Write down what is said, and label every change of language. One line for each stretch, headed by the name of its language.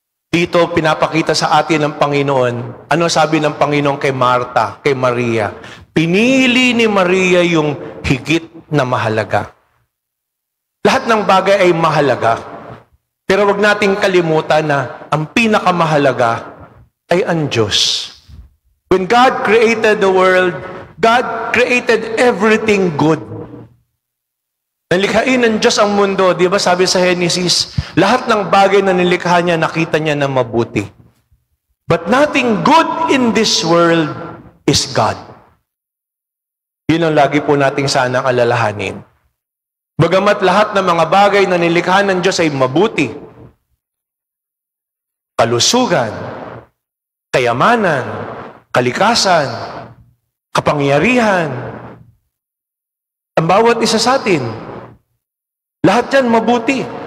Filipino: Dito, pinapakita sa atin ng Panginoon, ano sabi ng Panginoon kay Marta, kay Maria? Pinili ni Maria yung higit na mahalaga. Lahat ng bagay ay mahalaga. Pero wag nating kalimutan na ang pinakamahalaga ay ang Diyos.
English: When God created the world, God created everything good.
Filipino: Nalikhain ng Diyos ang mundo, di ba sabi sa Genesis, lahat ng bagay na nilikha niya, nakita niya na mabuti.
English: But nothing good in this world is God.
Filipino: Yun ang lagi po nating sanang alalahanin. Bagamat lahat ng mga bagay na nilikha ng Diyos ay mabuti, kalusugan, kayamanan, kalikasan, kapangyarihan, ang bawat isa sa atin, lahat yan mabuti.